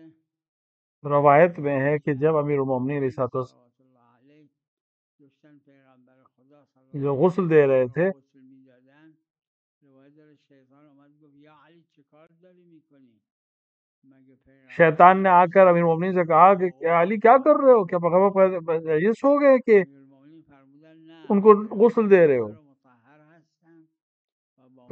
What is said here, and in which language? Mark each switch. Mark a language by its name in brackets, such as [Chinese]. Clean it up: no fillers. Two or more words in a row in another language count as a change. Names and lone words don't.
[Urdu] روایت میں ہے کہ جب امیر المومنین [Arabic] علیہ الصلوۃ صلوات الله علیه [Persian] داشتن پیغمبر خدا صلی [Arabic] والسلام جو الله [Urdu] غسل [Arabic] علیه [Urdu] دے [Arabic] و [Urdu] رہے [Arabic] آله [Urdu] تھے، [Persian] غسل میدادن روایت داره شیطان اومد گفت یا علی چه کار داری میکنی مگه پیغمبر [Urdu] شیطان نے آ کر امیر المومنین سے کہا کہ [Arabic] صلی [Urdu] علی کیا کر رہے ہو، کیا پیغمبر نجس ہو گئے کہ [Persian] امیر المومنین فرمودن نه [Urdu] ان کو غسل دے رہے ہو؟ [Persian] مطهر و مطهر هستن و با